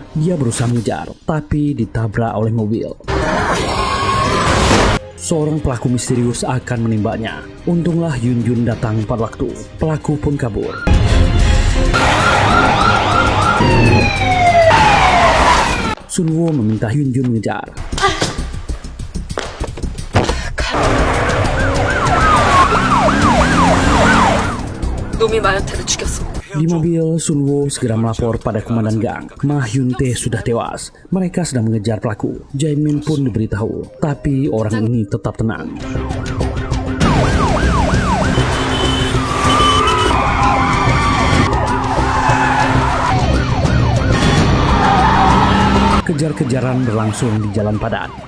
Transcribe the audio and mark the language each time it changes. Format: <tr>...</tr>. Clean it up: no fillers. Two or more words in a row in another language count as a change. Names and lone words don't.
<id>Dia berusaha mengejar, tapi ditabrak oleh mobil. Seorang pelaku misterius akan menembaknya. Untunglah Hyun-jun datang pada waktu. Pelaku pun kabur. Sun-woo meminta Hyun-jun mengejar.</id> <ko>놈이 마요테를 죽였어.</ko> <id>Di mobil, Sun-woo segera melapor pada Komandan Gang. Ma Hyuntae sudah tewas. Mereka sedang mengejar pelaku. Jae-min pun diberitahu, tapi orang ini tetap tenang. Kejar-kejaran berlangsung di jalan padat.</id>